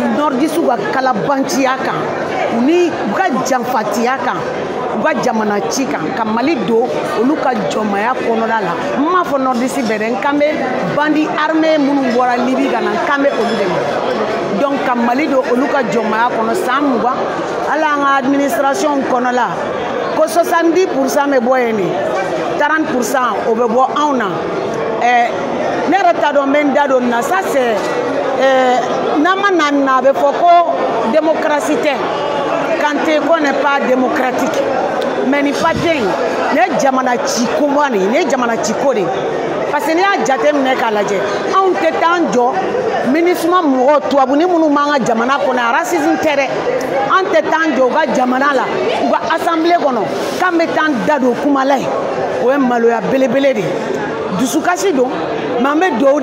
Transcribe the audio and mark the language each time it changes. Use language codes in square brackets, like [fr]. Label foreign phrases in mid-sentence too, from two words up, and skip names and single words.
[bm] nordisiw ka kalabanciya kan u ka janfatiya kan u ka jamana ci kan ka Mali don olu ka jɔnmaya kɔnɔna la n m'a fɔ nordisi bɛɛ dɛ n kan bɛ bandi armée minnu bɔra Libi ka na n kan bɛ olu de ma donc ka Mali don olu ka jɔnmaya kɔnɔ san 20 hali an ka administration kɔnɔ la ko 70% bɛ bɔ yen de 30% o bɛ bɔ anw na ne yɛrɛ t'a dɔn n bɛ n da don nin na [fr] ça c'est [bm] n'an ma na nin na a bɛ fɔ ko démocratie tɛ Kante ko [fr] n'est pas démocratique [bm] mais nin papier in ne ye jamana ciko de ye ne ye jamana ciko de ye [fr] parce que [bm] n'i y'a jateminɛ k'a lajɛ anw tɛ taa an jɔ MINUSMA mɔgɔw tubabuni minnu b'an ka jamana kɔnɔ yan racisme tɛ dɛ an tɛ taa an jɔ u ka jamana la u ka assemblée kɔnɔ k'an bɛ taa an da don kuma la yen o ye maloya belebele de ye dusukasi don mais an bɛ dugawu